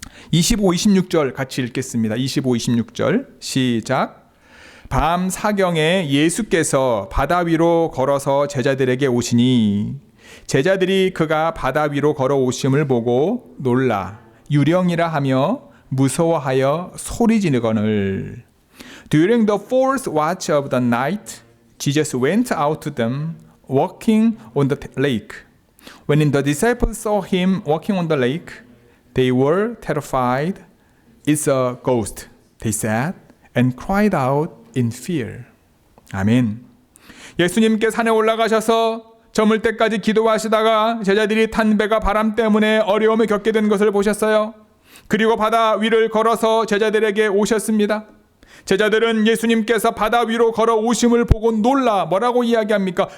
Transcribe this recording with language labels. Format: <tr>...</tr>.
<ko>25, 26절 같이 읽겠습니다. 25, 26절 시작. 밤 사경에 예수께서 바다 위로 걸어서 제자들에게 오시니 제자들이 그가 바다 위로 걸어오심을 보고 놀라 유령이라 하며 무서워하여 소리 지르거늘.</ko> <en>During the fourth watch of the night, Jesus went out to them, walking on the lake. When the disciples saw him walking on the lake, they were terrified. It's a ghost, they said, and cried out in fear.</en> <ko>아멘. 예수님께 산에 올라가셔서 저물 때까지 기도하시다가 제자들이 탄 배가 바람 때문에 어려움을 겪게 된 것을 보셨어요. 그리고 바다 위를 걸어서 제자들에게 오셨습니다. 제자들은 예수님께서 바다 위로 걸어오심을 보고 놀라 뭐라고 이야기합니까?</ko>